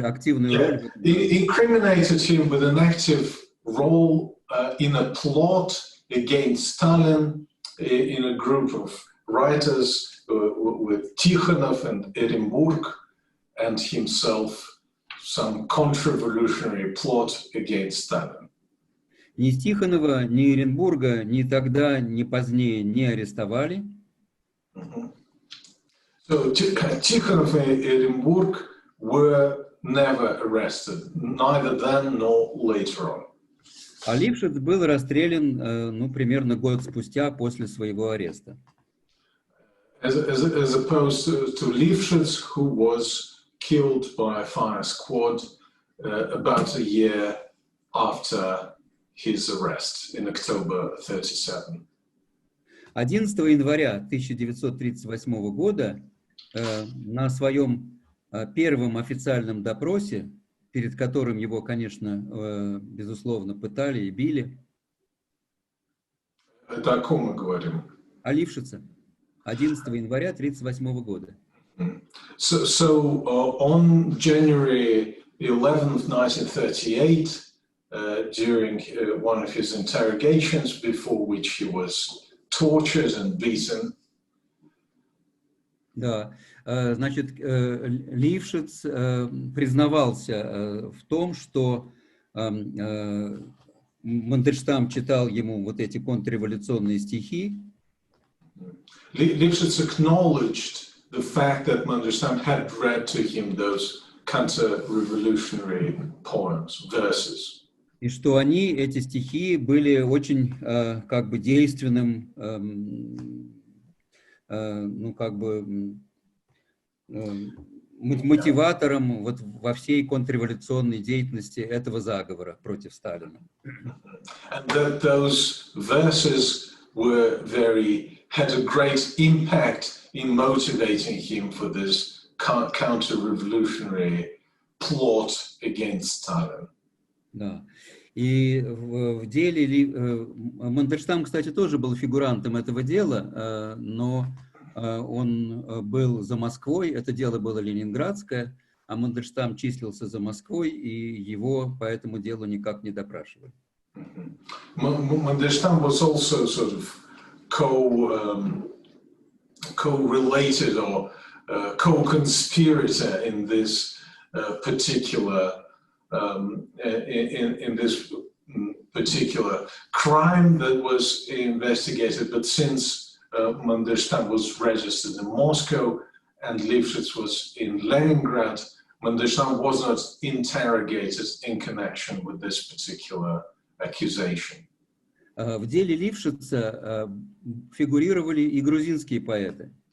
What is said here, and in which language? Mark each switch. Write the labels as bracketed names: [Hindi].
[English] Incriminated him with an active role in a plot against Stalin in a group of writers with Tikhonov and Eremburg and himself, some contra-revolutionary plot against Stalin. [Russian] Ни Тихонова, ни Эренбурга ни тогда, ни позднее не арестовали. [English] So Tikhonov and Eremburg were never arrested, neither then nor later on. [Russian] А Лившиц был расстрелян, ну, примерно год спустя после своего ареста. [English] As opposed to Lifshitz, who was killed by a fire squad about a year after his arrest in October 1937. [Russian] 11 января 1938 года на своем первом официальном допросе, перед которым его, конечно, безусловно, пытали и били. Это о ком мы говорим? О Лившице. 11 января 1938 года. [English] So on January 11th, 1938, during one of his interrogations, before which he was tortured and beaten. [Russian] Да, значит, Лившиц признавался в том, что Мандельштам читал ему вот эти контрреволюционные стихи. [English] Lifshitz acknowledged the fact that Mandelstam had read to him those counter-revolutionary poems, verses. [Russian] И что они, эти стихи, были очень, как бы, действенным, ну, как бы, мотиватором вот во всей контрреволюционной деятельности этого заговора против Сталина. [English] And that those verses were had a great impact in motivating him for this counter-revolutionary plot against Stalin. [Russian] Да. И в деле Мандельштам, кстати, тоже был фигурантом этого дела, но он был за Москвой, это дело было ленинградское, а Мандельштам числился за Москвой, и его по этому делу никак не допрашивали. [English] Мандельштам was also sort of co-related or co-conspirator in this particular in this particular crime that was investigated, but since Mandelstam was registered in Moscow and Lifshitz was in Leningrad, Mandelstam was not interrogated in connection with this particular accusation. [Russian] В деле Лившица фигурировали и грузинские поэты.